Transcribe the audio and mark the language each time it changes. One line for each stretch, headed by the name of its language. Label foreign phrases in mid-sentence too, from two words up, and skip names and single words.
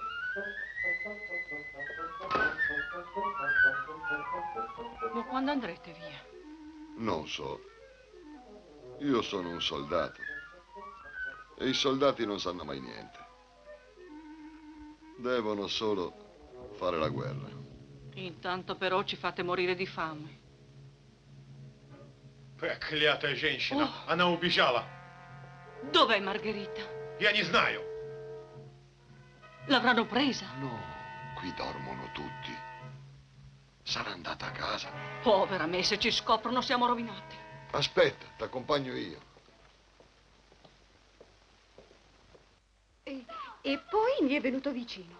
Italian: Ma quando andrete via? Non so. Io sono un soldato. E i soldati non sanno mai niente. Devono solo fare la guerra. Intanto però ci fate morire di fame.
Russian: Проклятая женщина! Она убежала!
Italian: Dov'è Margherita?
Russian: Я не знаю!
Italian: L'avranno presa? No, qui dormono tutti. Sarà andata a casa. Povera me, se ci scoprono siamo rovinati. Aspetta, ti accompagno io. E poi mi è venuto vicino.